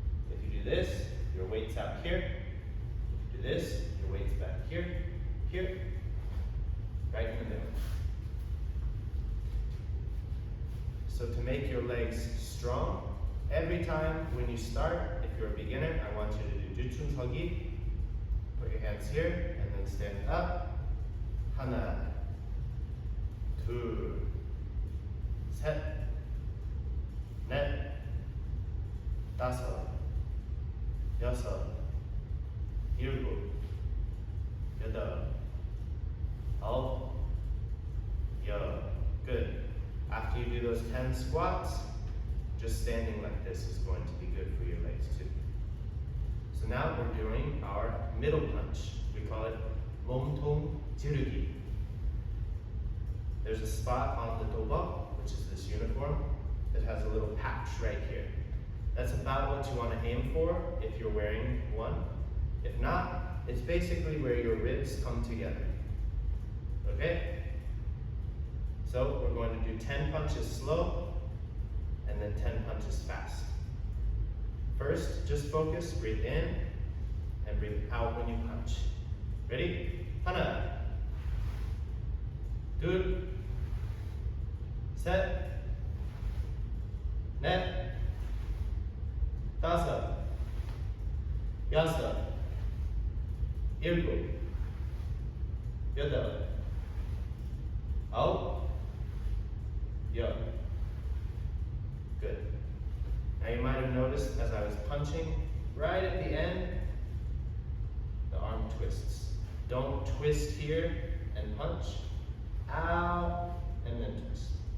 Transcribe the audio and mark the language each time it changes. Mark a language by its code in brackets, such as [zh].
[en] If you do this, your weight's out here. If you do this, your weight's back here, here, right in the middle. So to make your legs strong, every time when you start, if you're a beginner, I want you to do 주춤서기. Put your hands here and then stand up. [ko] 하나, 둘, 셋, 넷, 다섯, 여섯, 일곱, 여덟, 아홉, 열. [en] Good. After you do those 10 squats, just standing like this is going to be good for your legs too. So now we're doing our middle punch. We call it 몸통 지르기. There's a spot on the dobok, which is this uniform, that has a little patch right here. That's about what you want to aim for if you're wearing one. If not, it's basically where your ribs come together. Okay? So we're going to do 10 punches slow and then 10 punches fast. First, just focus, breathe in and breathe out when you punch. Ready? [ko] 하나, 둘, 셋, 넷, 다섯, 여섯, 일곱, 여덟, 아홉, 열. [en] Good. Now you might have noticed as I was punching, right at the end, the arm twists. Don't twist here and punch, out, and then twist.